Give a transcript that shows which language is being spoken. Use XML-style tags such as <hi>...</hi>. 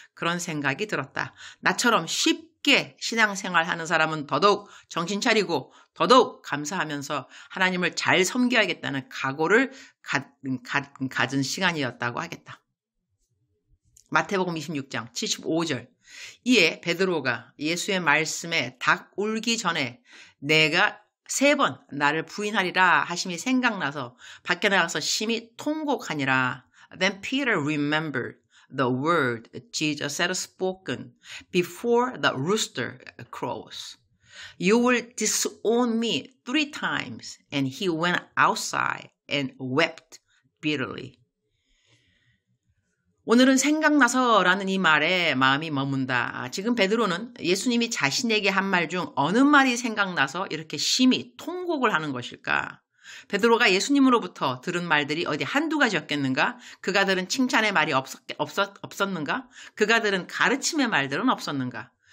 <ko>그런 생각이 들었다. 나처럼 쉽게 신앙생활 하는 사람은 더더욱 정신 차리고 더더욱 감사하면서 하나님을 잘 섬겨야겠다는 각오를 가진 시간이었다고 하겠다. 마태복음 26장 75절. 이에 베드로가 예수의 말씀에 닭 울기 전에 내가 3번 나를 부인하리라 하심이 생각나서 밖에 나가서 심히 통곡하니라.</ko> <en>Then Peter remembered the word Jesus had spoken before the rooster crows. You will disown me 3 times. And he went outside and wept bitterly.</en> <ko>오늘은 생각나서라는 이 말에 마음이 머문다. 지금 베드로는 예수님이 자신에게 한 말 중 어느 말이 생각나서 이렇게 심히 통곡을 하는 것일까? 베드로가 예수님으로부터 들은 말들이 어디 한두 가지였겠는가? 그가 들은 칭찬의 말이 없었는가? 그가 들은 가르침의 말들은 없었는가?</ko>